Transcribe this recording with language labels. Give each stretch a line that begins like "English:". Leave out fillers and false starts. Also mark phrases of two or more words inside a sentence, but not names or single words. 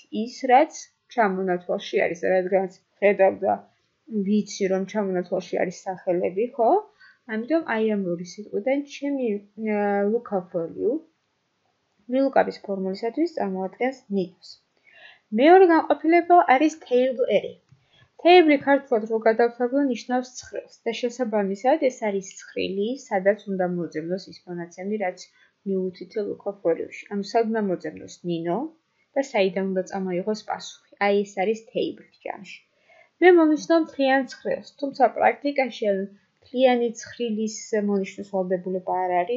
Georgian: ის, რაც ჩამონათვალში არის, რადგანაც ხედავ და ვიცი, რომ ჩამონათვალში არის სახელები, ხო? ამიტომ აი ამ ორი სიტყვიდან ჩემი
English: lookup value
Georgian: VLOOKUP-ის ფორმულისათვის წარმოადგენს ნინოს. მეორე განყოფილება არის
English: table area.
Georgian: Table ქართულად რო გადავთვალო ნიშნავს ცხრილს და შესაბამისად ეს არის ცხრილი, სადაც უნდა მოძებნოს ის მონაცემი, რაც მივუთითე
English: lookup value-
Georgian: ში. ანუ სად უნდა მოძებნოს ნინო და საიდან უნდა წამოიღოს პასუხი. აი ეს არის table ჯამში. მე მომიცნობ მთლიან ცხრილს, თუმცა პრაქტიკაში მთლიანი ცხრილის მონიშნოს ვალდებულება არ არის.